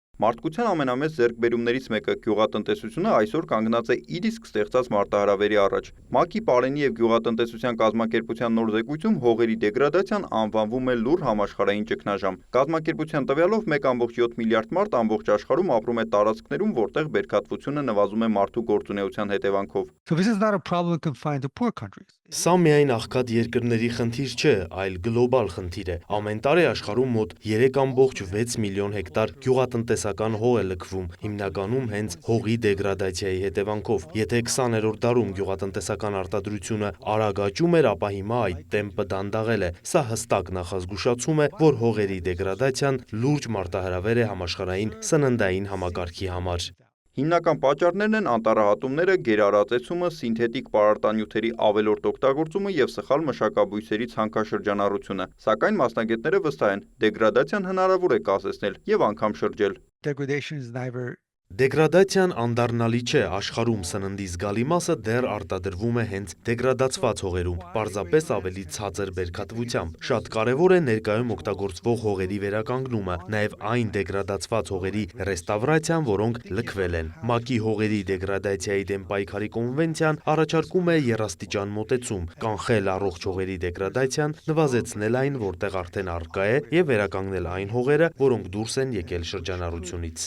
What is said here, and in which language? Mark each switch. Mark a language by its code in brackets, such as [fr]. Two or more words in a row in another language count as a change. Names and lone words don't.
[hy] Մարդկության ամենամեծ ձեռքբերումներից մեկը գյուղատնտեսությունը այսօր կանգնած է իր իսկ ստեղծած մարտահրավերի առաջ։ ՄԱԿ-ի Պարենի եւ գյուղատնտեսության կազմակերպության նոր զեկույցում հողերի դեգրադացիան անվանվում է լուռ համաշխարհային ճգնաժամ։ Կազմակերպության տվյալով 1,7 միլիարդ մարդ ամբողջ աշխարհում ապրում է տարածքներում, որտեղ բերքատվությունը նվազում է մարդու գործունեության հետևանքով։ [en] This is not a problem confined to poor countries. [hy] Սա միայն աղքատ երկրների խնդիր չէ, այլ գլոբալ խնդիր է։ Ամեն տարի աշխարհում մոտ 3,6 միլիոն հեկտար գյուղատնտեսական հող է լքվում, հիմնականում հենց հողի դեգրադացիայի հետևանքով։ Եթե 20-րդ դարում գյուղատնտեսական արտադրությունը արագ աճում էր, ապա հիմա այդ տեմպը դանդաղել է։ Սա հստակ նախազգուշացում է, որ հողերի դեգրադացիան լուրջ մարտահրավեր է համաշխարհային սննդային համակարգի համար։ Հիմնական պատճառներն են անտառահատումները, գերարածեցումը, սինթետիկ պարարտանյութերի ավելորդ օգտագործումը եւ սխալ մշակաբույսերի ցանքաշրջանառությունը, սակայն մասնագետները վստահ են, դեգրադացիան հնարավոր է կասեցնել եւ անգամ շրջել։ [en] Degradation is neither [hy] Դեգրադացիան անդառնալի չէ, աշխարհում սննդի զգալի մասը դեռ արտադրվում է հենց դեգրադացված հողերում, պարզապես ավելի ցածր բերքատվությամբ։ Շատ կարևոր է ներկայում օգտագործվող հողերի վերականգնումը, նաև այն դեգրադացված հողերի ռեստավրացիան, որոնք լքվել են։ ՄԱԿ-ի հողերի դեգրադացիայի դեմ պայքարի կոնվենցիան առաջարկում է եռաստիճան մոտեցում՝ կանխել առողջ հողերի դեգրադացիան, նվազեցնել այն, որտեղ արդեն առկա է, եւ վերականգնել այն հողերը, որոնք դուրս են եկել շրջանառությունից։